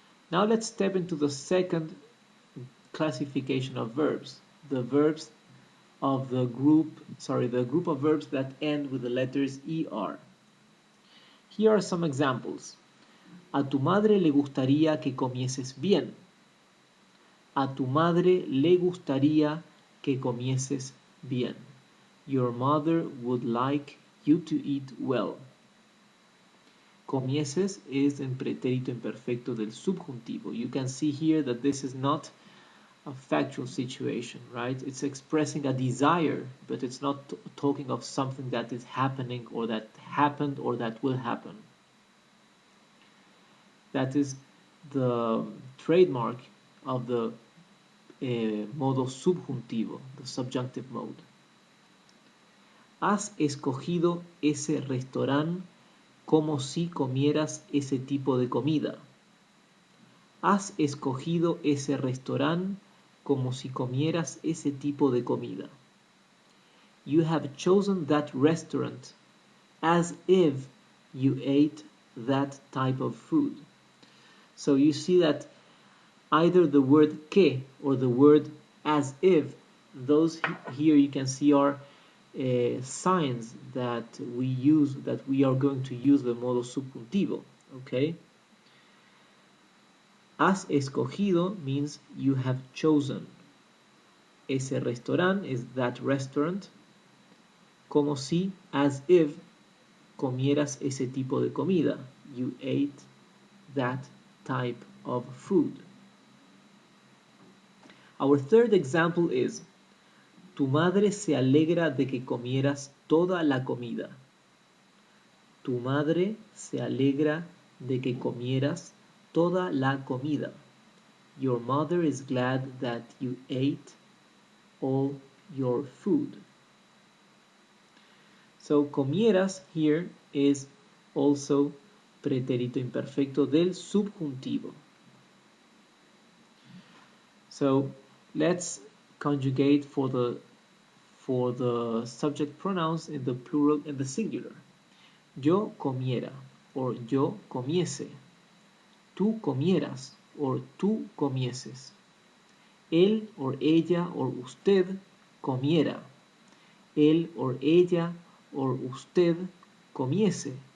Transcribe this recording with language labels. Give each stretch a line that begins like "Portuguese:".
English: Now let's step into the second classification of verbs. The verbs of the group of verbs that end with the letters ER. Here are some examples.
Spanish: A tu madre le gustaría que comieses bien. A tu madre le gustaría que comieses bien.
English: Your mother would like you to eat well. Comieses is in pretérito imperfecto del subjuntivo. You can see here that this is not a factual situation, right? It's expressing a desire, but it's not talking of something that is happening or that happened or that will happen. That is the trademark of the modo subjuntivo, the subjunctive mode.
Spanish: Has escogido ese restaurante como si comieras ese tipo de comida. Has escogido ese restaurante como si comieras ese tipo de comida.
English: You have chosen that restaurant as if you ate that type of food. So you see that either the word que or the word as if, those here you can see are signs that we are going to use the modo subjuntivo, okay?
Spanish: Has escogido
English: means you have chosen.
Spanish: Ese restaurante
English: is that restaurant.
Spanish: Como si,
English: as if,
Spanish: comieras ese tipo de comida.
English: You ate that type of food. Our third example is
Spanish: tu madre se alegra de que comieras toda la comida. Tu madre se alegra de que comieras toda la comida.
English: Your mother is glad that you ate all your food. So comieras here is also pretérito imperfecto del subjuntivo. So let's conjugate for the subject pronouns in the plural and the singular.
Spanish: Yo comiera or yo comiese. Tú comieras or tú comieses. Él or ella or usted comiera. Él or ella or usted comiese.